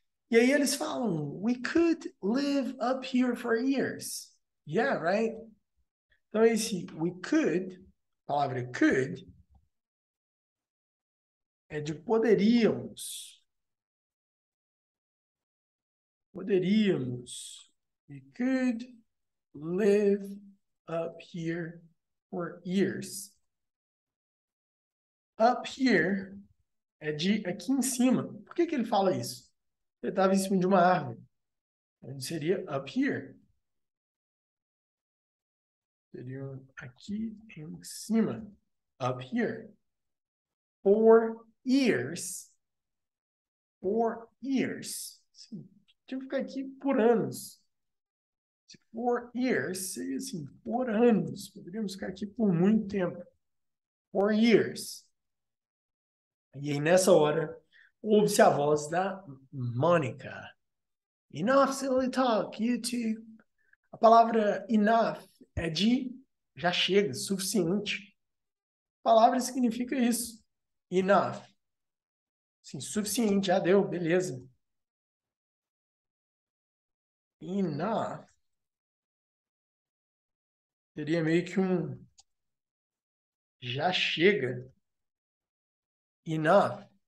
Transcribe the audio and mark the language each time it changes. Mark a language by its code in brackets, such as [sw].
[pt] E aí eles falam, [en] we could live up here for years. Yeah, right? [pt] Então esse [en] we could, [pt] a palavra could, é de poderíamos. Poderíamos. [en] We could live up here for years. Up here [pt] é de aqui em cima. Por que ele fala isso? Ele estava em cima de uma árvore. Então seria [en] up here. [pt] Seria aqui em cima. [en] Up here. For years. For years. [pt] Sim, tinha que ficar aqui por anos. [en] For years [pt] seria assim, por anos. Poderíamos ficar aqui por muito tempo. [en] For years. [pt] E aí, nessa hora, ouve-se a voz da Mônica. [en] Enough silly talk, you two. [pt] A palavra enough é de já chega, suficiente. A palavra significa isso. Enough. Sim, suficiente, já deu, beleza. Enough seria meio que um já chega. Enough.